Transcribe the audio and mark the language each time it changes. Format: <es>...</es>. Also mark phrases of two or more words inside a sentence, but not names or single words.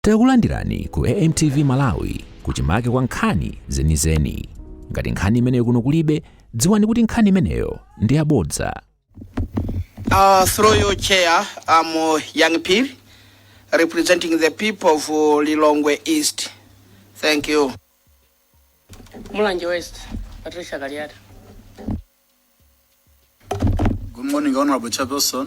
<ny>Takulandirani ku AMTV Malawi kuchimake kwa nkhani zenizeni. Ngati nkhani imeneyo kuno kulibe, dziwani kuti nkhani imeneyo ndi yabodza.</ny> <en>Through your chair, I'm Young Pir, representing the people of Lilongwe East. Thank you. Mulanje West, Patricia Galiata. Good morning, Honorable Chairperson.</en>